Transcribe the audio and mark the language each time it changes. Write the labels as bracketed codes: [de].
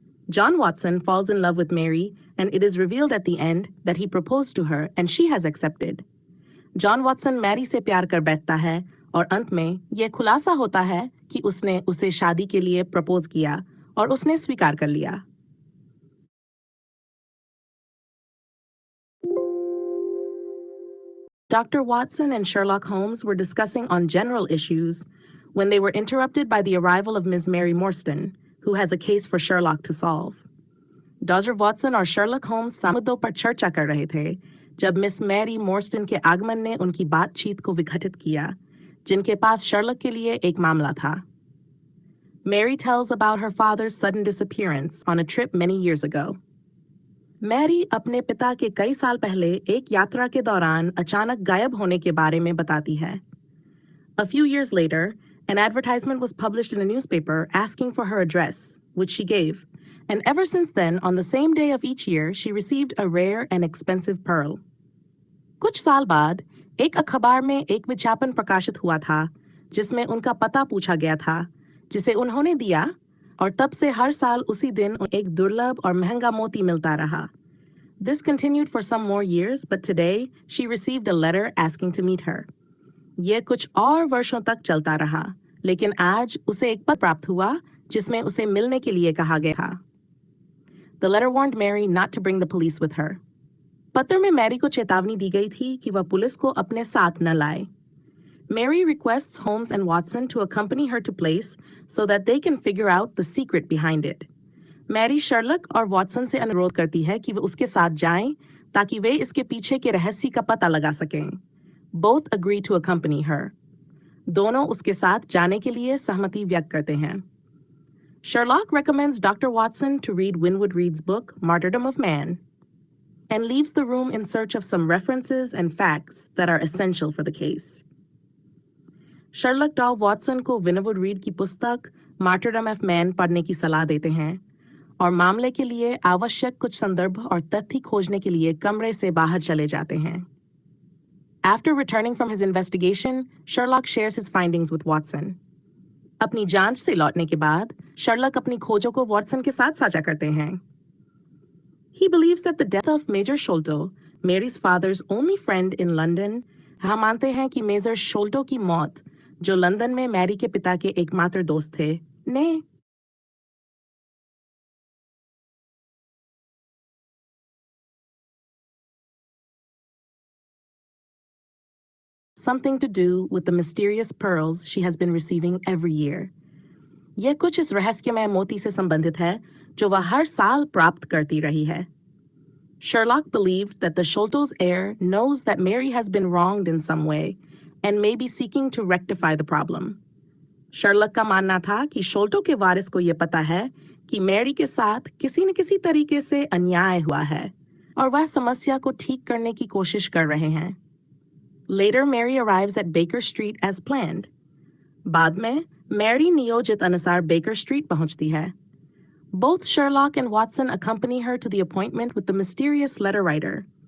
[en] John Watson falls in love with Mary, and it is revealed at the end that he proposed to her and she has accepted. [hi] John Watson Mary से प्यार कर बैठता है और अंत में यह खुलासा होता है कि उसने उसे शादी के लिए प्रपोज किया और उसने स्वीकार कर लिया। [en] Dr. Watson and Sherlock Holmes were discussing on general issues when they were interrupted by the arrival of Ms. Mary Morstan, who has a case for Sherlock to solve. Dr. [hi] Watson और Sherlock Holmes मुद्दों पर चर्चा कर रहे थे जब miss Mary मोर्स्टन के आगमन ने उनकी बातचीत को विघटित किया, जिनके पास शर्लक के लिए एक मामला था। [en] Mary tells about her father's sudden disappearance on a trip many years ago. [hi] Mary अपने पिता के कई साल पहले एक यात्रा के दौरान अचानक गायब होने के बारे में बताती है। [en] A few years later, an advertisement was published in a newspaper asking for her address, which she gave, and ever since then, on the same day of each year, she received a rare and expensive pearl. [hi] कुछ साल बाद एक अखबार में एक विज्ञापन प्रकाशित हुआ था जिसमें उनका पता पूछा गया था, जिसे उन्होंने दिया, और तब से हर साल उसी दिन एक दुर्लभ और महंगा मोती मिलता रहा. [en] This continued for some more years, but today she received a letter asking to meet her. [hi] ये कुछ और वर्षों तक चलता रहा, लेकिन आज उसे एक पत्र प्राप्त हुआ जिसमें उसे मिलने के लिए कहा गया था. [en] The letter warned Mary not to bring the police with her. [hi] पत्र में मैरी को चेतावनी दी गई थी कि वह पुलिस को अपने साथ न लाए. [en] Mary requests Holmes and Watson to accompany her to place so that they can figure out the secret behind it. [hi] Mary Sherlock और वॉटसन से अनुरोध करती है कि वे उसके साथ जाएं ताकि वे इसके पीछे के रहस्य का पता लगा सकें. [en] Both agree to accompany her. [hi] दोनों उसके साथ जाने के लिए सहमति व्यक्त करते हैं. [en] Sherlock recommends Dr. Watson to read Winwood Reade's book, Martyrdom of Man, and leaves the room in search of some references and facts that are essential for the case. [hi] Sherlock Dow Watson को Winwood Reade की पुस्तक Martyrdom of Man पढ़ने की सलाह देते हैं और मामले के लिए आवश्यक कुछ संदर्भ और तथ्य खोजने के लिए कमरे से बाहर चले जाते हैं. [en] After returning from his investigation, Sherlock shares his findings with Watson. [hi] अपनी जांच से लौटने के बाद शर्लक अपनी खोजों को वॉटसन के साथ साझा करते हैं. [en] He believes that the death of Major Sholto, Mary's father's only friend in London, [hi] हम मानते हैं कि मेजर शोल्टो की मौत, जो लंदन में मैरी के पिता के एकमात्र दोस्त थे, ने [en] something to do with the mysterious pearls she has been receiving every year. [hi] यह कुछ इस रहस्यमय मोती से संबंधित है जो वह हर साल प्राप्त करती रही है. [en] Sherlock believed that the Sholto's heir knows that Mary has been wronged in some way and may be seeking to rectify the problem. [hi] Sherlock का मानना था कि शोल्टो के वारिस को यह पता है कि मैरी के साथ किसी न किसी तरीके से अन्याय हुआ है और वह समस्या को ठीक करने की कोशिश कर रहे हैं. [en] Later, Mary arrives at Baker Street as planned. [hi] बाद में मैरी नियोजित अनुसार Baker Street पहुंचती है. [en] Both Sherlock and Watson accompany her to the appointment with the mysterious letter writer.